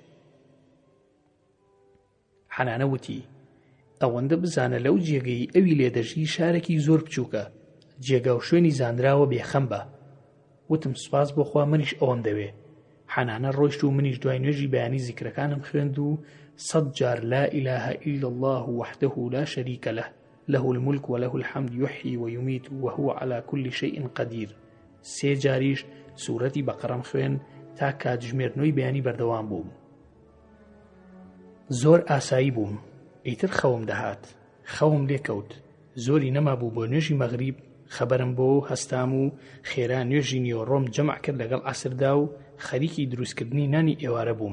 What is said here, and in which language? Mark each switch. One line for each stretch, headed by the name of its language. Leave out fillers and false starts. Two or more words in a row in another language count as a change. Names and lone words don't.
Central Kurdish: حەنانە وتی ئەوەندە بزانە لەو جێگەی ئەوی لێدەژی شارێکی زۆر بچووکە، جێگا و شوێنی زانراوە بێخەم بە. وتم سوپاس بۆخوا منیش ئەوەم دەوێ. حەنانە ڕۆیشت و منیش دوای نوێژی بەیانی زیکرەکانم خوێند و 100 جار
Arabic: لا إله إلا الله وحده لا شريك له له الملك وله الحمد يحيي ويميت وهو على كل شيء قدير
Central Kurdish: 3 جاریش سوورەتی بەقەرەم خوێن تا کاتژمێرنەوەی بەیانی بەردەوام بووم. زۆر ئاسایی بووم، ئیتر خەوم دەهات، خەوم لێکەوت، زۆری نەما بوو بۆ نوێژی مەغریب. خەبەرم بۆ هەستام و خێرا نوێژی نیوەڕۆم جەمع کرد لەگەڵ عەسردا و خەریکی دروستکردنی نانی ئێوارە بووم.